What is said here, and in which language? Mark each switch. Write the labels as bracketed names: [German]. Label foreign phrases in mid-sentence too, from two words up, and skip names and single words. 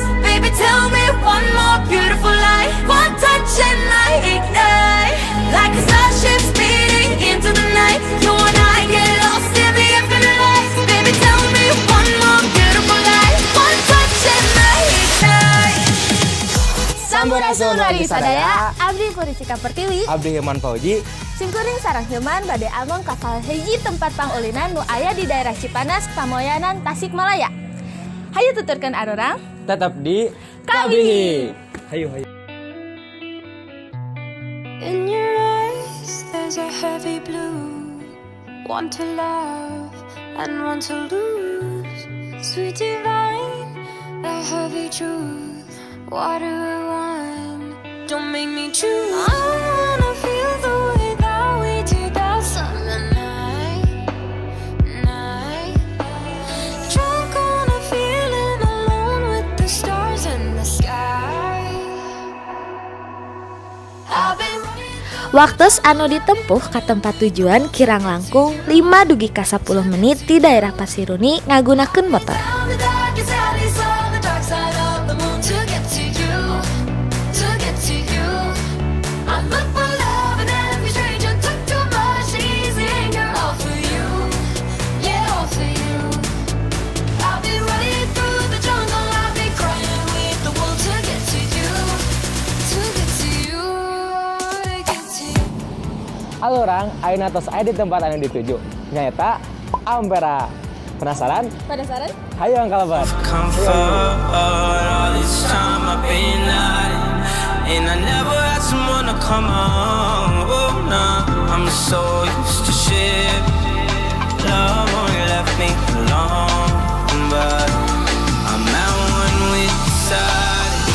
[English] Baby, tell me one more beautiful lie. One touch and I ignite. Like a starship speeding into the night. You and I get lost in the infinite light. Baby, tell me one more beautiful lie. One touch and I ignite. [Sundanese] Sampurasun Raga Sadaya, abdi Puricika Pertiwi, Abdi Hilman Fauji, Simkuring sareng Hilman bade among kasal hiji tempat pangulinan nu aya di daerah Cipanas, Pamoyanan, Tasikmalaya. Hayu tuturkeun arurang tetap di Kabihi. Hayu. [English] In your eyes, there's a heavy blue. Want to love and want to lose. Sweet divine, the heavy truth. Water or wine, don't make me choose. I wanna feel the way that we did that summer night. Drunk on a feeling alone with the stars in the sky. I've been running. [Sundanese] Waktos anu ditempuh ka tempat tujuan kirang langkung 5 dugi ka 10 menit di daerah Pasiruni ngagunakeun motor. [English] Down the darkest alleys on the dark side of the moon to get to you, to get to you. I look for love in every stranger, took too much easy anger, all for you, yeah, all for you. I'll be running through the jungle, I'll be crying with the wolves to get to you, to get to you, to get to you. [Sundanese] Halo orang, ayeuna tos aya di tempat anu dituju. Nyaeta Ampera. Penasaran? Penasaran? Hayu ang kalaban. [English] Comfort all this time I've been hiding, and I never had someone to come home. Oh no, I'm so used to shit. Love only left me alone, but I'm at one with the silence.